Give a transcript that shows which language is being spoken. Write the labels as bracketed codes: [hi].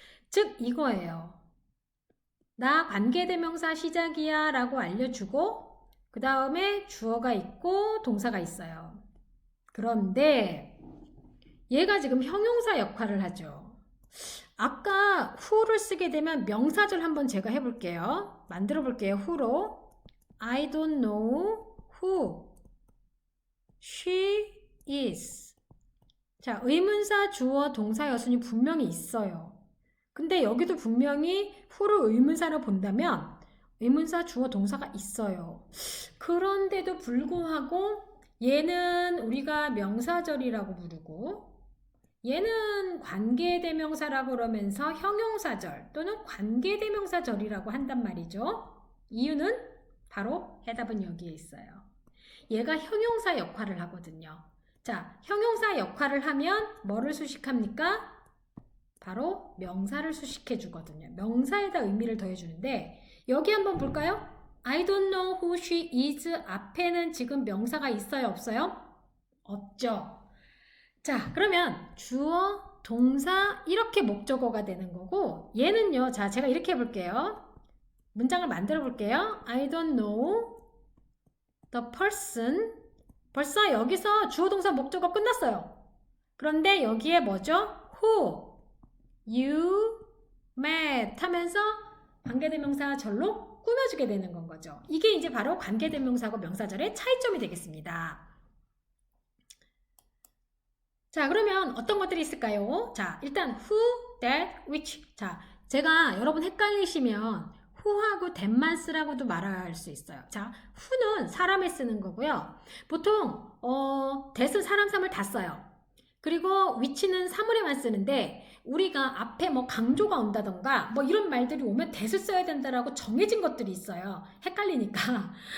[ko] 즉 이거예요. 나 관계 대명사 시작이야 라고 알려주고 그 다음에 주어가 있고 동사가 있어요. 그런데 얘가 지금 형용사 역할을 하죠. 아까 who를 쓰게 되면 명사절 한번 제가 해볼게요. 만들어 볼게요. [en] who로 I don't know who she is. [ko] 자, 의문사, 주어, 동사, 여순이 분명히 있어요. 근데 여기도 분명히 who를 의문사로 본다면 의문사, 주어, 동사가 있어요. 그런데도 불구하고 얘는 우리가 명사절이라고 부르고 얘는 관계대명사라고 그러면서 형용사절 또는 관계대명사절이라고 한단 말이죠. 이유는 바로 해답은 여기에 있어요. 얘가 형용사 역할을 하거든요. 자, 형용사 역할을 하면 뭐를 수식합니까? 바로 명사를 수식해 주거든요. 명사에다 의미를 더해 주는데 여기 한번 볼까요? [en] I don't know who she is [ko] 앞에는 지금 명사가 있어요, 없어요? 없죠. 자, 그러면 주어, 동사 이렇게 목적어가 되는 거고 얘는요. 자, 제가 이렇게 해볼게요. 문장을 만들어 볼게요. [en] I don't know the person. [ko] 벌써 여기서 주어, 동사, 목적어 끝났어요. 그런데 여기에 뭐죠? [en] who, you met [ko] 하면서 관계대명사 절로 꾸며주게 되는 건 거죠. 이게 이제 바로 관계대명사하고 명사절의 차이점이 되겠습니다. 자, 그러면 어떤 것들이 있을까요? 자, 일단 who, that, which. 자, 제가 여러분 헷갈리시면 who하고 that만 쓰라고도 말할 수 있어요. 자, who는 사람에 쓰는 거고요. 보통 that은 사람, 사물 다 써요. 그리고 which는 사물에만 쓰는데 우리가 앞에 뭐 강조가 온다던가 뭐 이런 말들이 오면 that을 써야 된다라고 정해진 것들이 있어요. 헷갈리니까.